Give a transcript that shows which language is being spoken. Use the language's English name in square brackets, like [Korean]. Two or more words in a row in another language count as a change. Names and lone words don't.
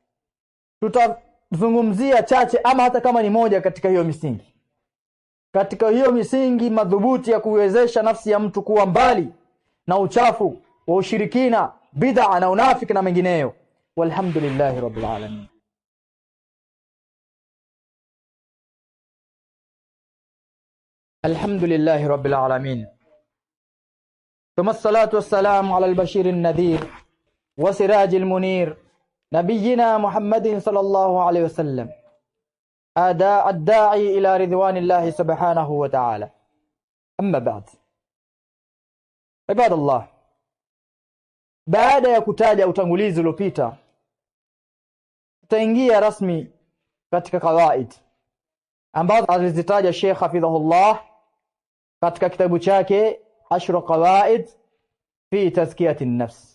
[Swahili] Tutazungumzia chache ama hata kama ni moja katika hiyo misingi, katika hiyo misingi madhubuti ya kuwezesha nafsi ya mtu kuwa mbali na uchafu wa ushirikina, bid'a na unafiki na mengineyo. [Arabic] والحمد لله رب العالمين. الحمد لله رب العالمين ثم الصلاة والسلام على البشير النذير والسراج المنير نبينا محمد صلى الله عليه وسلم الداعي إلى رضوان الله سبحانه وتعالى. أما بعد، عباد الله, [Swahili] baada ya kutaja utangulizi uliopita, tutaingia rasmi katika qawaid ambazo alizitaja Sheikh hafidhahullah katika kitabu chake 10 qawaid fi tazkiyati an-nafs.